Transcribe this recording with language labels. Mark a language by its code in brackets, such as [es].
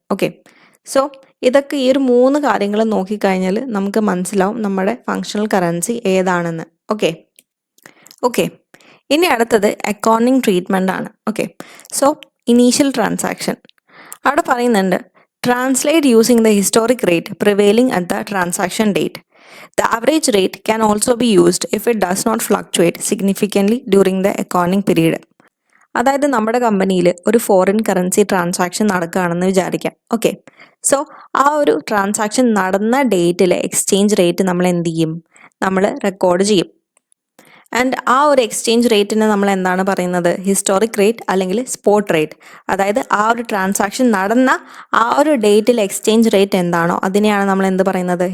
[ml] Okay, so ഇതൊക്കെ ഈ ഒരു 3 കാര്യങ്ങൾ നോക്കിക്കഴിഞ്ഞാൽ നമുക്ക് മനസ്സിലാവും നമ്മുടെ ഫങ്ഷണൽ കറൻസി ഏതാണെന്ന്. ഓക്കെ, ഇനി അടുത്തത് അക്കൗണ്ടിങ് ട്രീറ്റ്മെൻ്റ് ആണ്. [en] okay, so initial transaction [ml] അവിടെ പറയുന്നുണ്ട് [en] Translate using the historic rate prevailing at the transaction date. The average rate can also be used if it does not fluctuate significantly during the accounting period. [ml] അതായത് നമ്മുടെ കമ്പനിയിൽ ഒരു foreign currency transaction നടക്കുകയാണെന്ന് വിചാരിക്കാം. Okay, so ആ ഒരു transaction നടന്ന ഡേറ്റിലെ exchange rate നമ്മൾ എന്ത് ചെയ്യും? നമ്മൾ റെക്കോർഡ് ചെയ്യും. ആൻഡ് ആ ഒരു എക്സ്ചേഞ്ച് റേറ്റിന് നമ്മൾ എന്താണ് പറയുന്നത്? ഹിസ്റ്റോറിക് റേറ്റ് അല്ലെങ്കിൽ സ്പോട്ട് റേറ്റ്. അതായത് ആ ഒരു ട്രാൻസാക്ഷൻ നടന്ന ആ ഒരു ഡേറ്റിൽ എക്സ്ചേഞ്ച് റേറ്റ് എന്താണോ അതിനെയാണ് നമ്മൾ എന്ത് പറയുന്നത്?